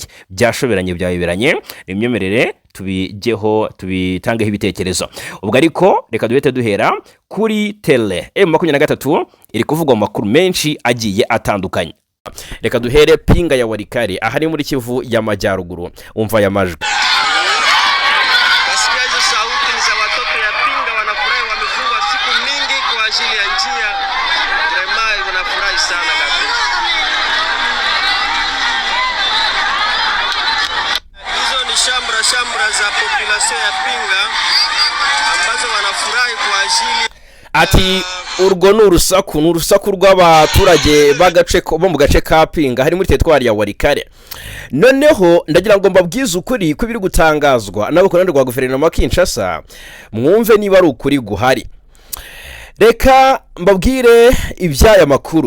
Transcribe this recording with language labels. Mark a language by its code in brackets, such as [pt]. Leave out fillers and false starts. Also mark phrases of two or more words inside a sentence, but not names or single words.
[rw] Byashoberanye byabiberanye, imyemerere tubigeho tubitangeho ibitekerezo. Ubwo ariko reka duhite duhera kuri tele M23 iri kuvugwa mu makuru menshi agiye atandukanye. Reka duhere pinga ya Walikale ahari muri Kivu y'Amajyaruguru. Umva ya majwi. [sw] Basikia hizo sauti ni za watoto ya pinga, wanafurahi, wamefungwa siku mingi kwa ajili ya njia. Vraiment wanafurahi sana kabisa. Hizo ni shambra za population ya pinga ambazo wanafurahi kwa ajili [rw] ati urwo n'urusaku rw'abaturage b'agace bo mu gace ka pinga hari muri teritwari ya Walikale. Noneho ndagira ngo mbabwize ukuri ko biri gutangazwa n'abakorana rwa guverinoma Kinshasa, mwumve niba ari ukuri guhari. Reka mbabwire ibyaya makuru.